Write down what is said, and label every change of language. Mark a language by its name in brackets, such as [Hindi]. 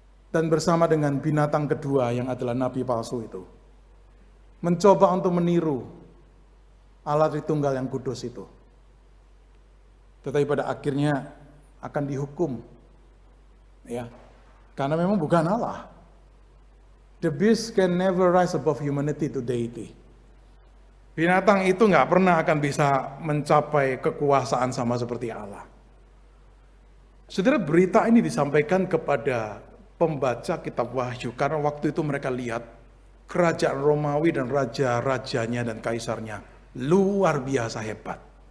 [Indonesian] Dan bersama dengan binatang kedua yang adalah nabi palsu itu. Mencoba untuk meniru Allah Tritunggal yang kudus itu. Tetapi pada akhirnya akan dihukum. Ya. Karena memang bukan Allah. [English] The beast can never rise above humanity to deity. [Indonesian] Binatang itu nggak pernah akan bisa mencapai kekuasaan sama seperti Allah. Saudara, berita ini disampaikan kepada pembaca kitab Wahyu karena waktu itu mereka lihat kerajaan Romawi dan raja-rajanya dan kaisarnya luar biasa hebat.